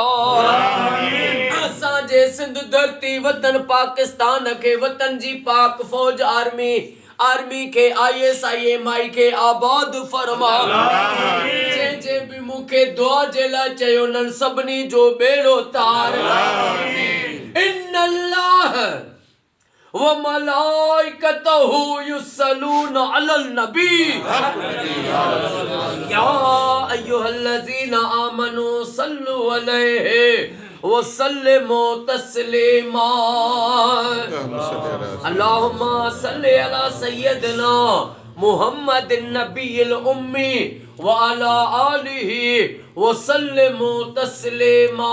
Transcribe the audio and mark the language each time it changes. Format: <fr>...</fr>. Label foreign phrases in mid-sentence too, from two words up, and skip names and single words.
<sd>असांजे सिंध धरती वतन पाकिस्तान के वतन जी पाक फौज आर्मी के ISIMI के आबाद फरमा। जे भी मुखे दुआ जे लाइ चयो उन्हनि सभिनी जो बेड़ो तार।</sd> <ar>إن الله وملائكته يصلون على النبي يا أيها الذين آمنوا صلوا عليه وسلموا تسليما. اللهم صل على سيدنا محمد النبي الأمي وعلى آله وسلم تسليما.</ar>